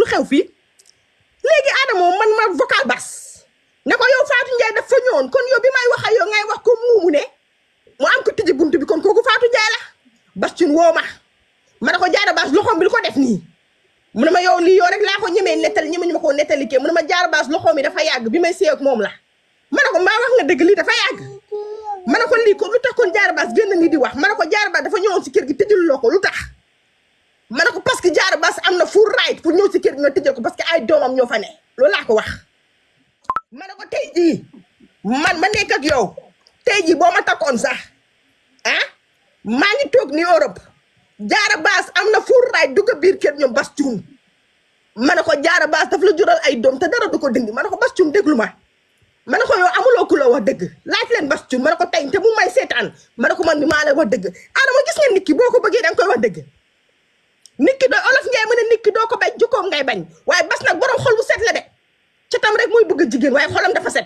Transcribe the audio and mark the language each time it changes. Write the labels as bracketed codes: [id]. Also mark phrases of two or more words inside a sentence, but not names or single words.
[wo] xew fii léegi Adamo man ma vocal Bas ne ko yow Fatou Ndiaye daf fa ñëwoon kon yow bi may wax ak yow ngay wax ko muumu ne mu am ko tijji buntu bi kon kooku Fatou Ndiaye la Bastoun woo ma ne ko Diarra Bass loxoom bi lu ko def nii mu ne ma yow lii yow rek laa ko ñemee nettali ñeme ñu ma ko nettali kee mu ne ma Diarra Bass loxoom bi dafa yàgg bi may séy ak moom la ma ne ko maa wax nga dëgg lii dafa yàgg ma ne ko lii ko lu tax kon Diarra Bass génn nii di wax ma ne ko Diarra Bass dafa ñëwoon si kër gi tëjul loo ko lu tax ma ne ko [fr] parce que [wo] Diarra Bass am na [en] full right [wo] pour ñëw si kër gi nga tëjal ko [fr] parce que [wo] ay doomam ñoo fa ne loolu laa ko wax ma ne ko tey jii man ma nekk ak yow tey jii boo ma takkoon sax maa ngi toog ni Europe Diarra Bass am na [en] full right [wo] dugg biir kër ñoom Bastoun ma ne ko Diarra Bass daf la jural ay doom te dara du ko dindi ma ne ko Bastoun déglu ma ne ko yow amuloo ku la wax dëgg laaj leen Bastoun ma ne ko tey te bu may seetaan ma ne ko man mi maa lay wax dëgg Adama gis nga nit ki boo ko bëggee da nga koy wax dëgg nit ki doo olof ngay mën a nit ki doo ko bañ jukkoom ngay bañ waaye Bass nag borom xol bu set la de ca tam rek muy bëgg jigéen waaye xolam dafa set